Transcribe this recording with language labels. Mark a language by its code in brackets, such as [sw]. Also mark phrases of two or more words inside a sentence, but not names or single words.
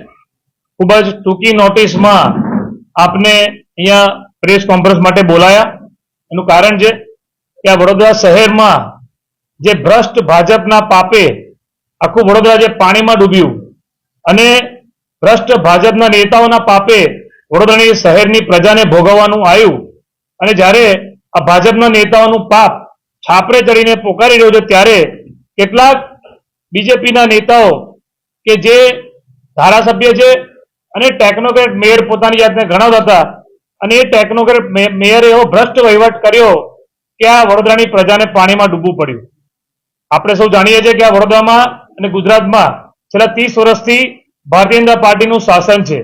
[gu] ખૂબ જ ટૂંકી નોટિસ માં આપને અહીંયા પ્રેસ કોન્ફરન્સ માટે બોલાવ્યા। એનું કારણ છે કે આ વડોદરા શહેર માં જે ભ્રષ્ટ ભાજપના પાપે આખું વડોદરા જે પાણી માં ડૂબ્યું અને ભ્રષ્ટ ભાજપના નેતાઓના પાપે વડોદરાની શહેરની પ્રજાને ભોગવવાનું આવ્યું અને જ્યારે આ ભાજપના નેતાઓનું પાપ છાપરે ચઢીને પોકારી રહ્યો છે ત્યારે કેટલાક બીજેપીના નેતાઓ કે જે ધારાસભ્ય છે અને ટેકનોક્રેટ મેયર પોતાની જાતને ગણાવતા હતા અને એ ટેકનોક્રેટ મેયરે એવો ભ્રષ્ટ વહીવટ કર્યો કે આ વડોદરાની પ્રજાને પાણીમાં ડૂબવું પડ્યું। આપણે સૌ જાણીએ છીએ કે આ વડોદરામાં અને ગુજરાતમાં છેલ્લા 30 વર્ષથી ભારતીય જનતા પાર્ટીનું શાસન છે।